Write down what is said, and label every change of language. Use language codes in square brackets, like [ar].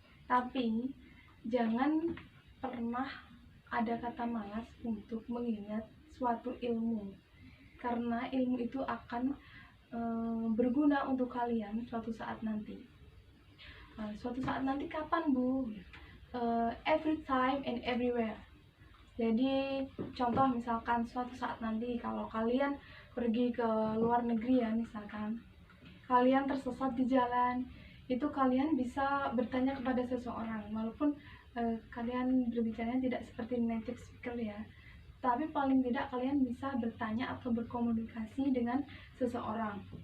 [id] Tapi jangan pernah ada kata malas untuk mengingat suatu ilmu, karena ilmu itu akan berguna untuk kalian suatu saat nanti. Suatu saat nanti kapan, Bu? [en] Every time and everywhere. [id] Jadi contoh misalkan suatu saat nanti kalau kalian pergi ke luar negeri ya, misalkan kalian tersesat di jalan, itu kalian bisa bertanya kepada seseorang, walaupun kalian berbicaranya tidak seperti native speaker ya, tapi paling tidak kalian bisa bertanya atau berkomunikasi dengan seseorang.